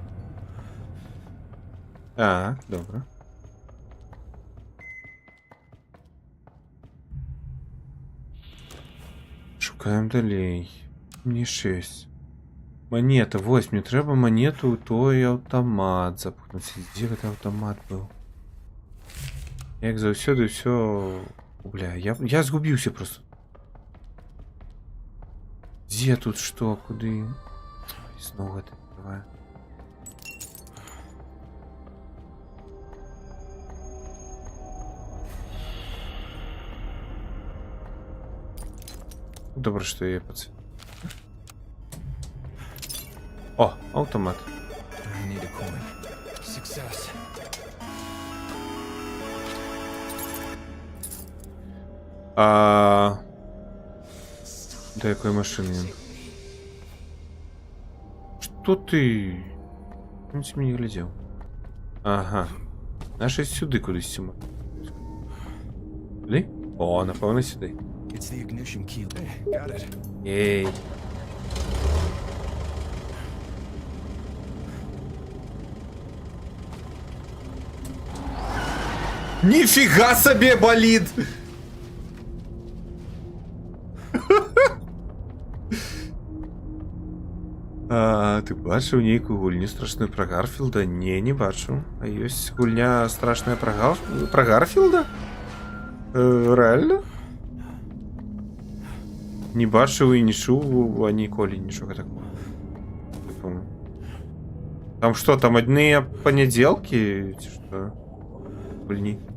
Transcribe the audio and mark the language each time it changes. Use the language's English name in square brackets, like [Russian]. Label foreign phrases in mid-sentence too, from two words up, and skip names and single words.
[Ukrainian] Так, добре. Шукаємо далі. Мені 6. Монета, 8. Мені треба монету, той автомат запхнути. Де этот автомат був? Як завсюди все... Бля, я згубився просто. [Russian] Где тут что? [Ukrainian] Куди? [Russian] Снова это открываю. Добре, что я пацан. О, автомат. [English] I need a coin. Success. [Ukrainian] До якої машини? [Russian] Что ты? Он с меня не глядел. Ага. [Ukrainian] Наши сюди кудись сюди. Сюди? О, напевно сюди. [English] It's the ignition key. Hey, got it. [Russian] Ей. Нифига себе болит! [Belarusian] Ти бачив нейку гульню страшную про Гарфілда? Не бачу. А есть гульня страшная про Гарфілда? [Russian] Реально? [Ukrainian] Не бачив і не чув, а ніколи нічого такого. Типу. [Russian] Там что, там одни понеделки? Что? Гульни.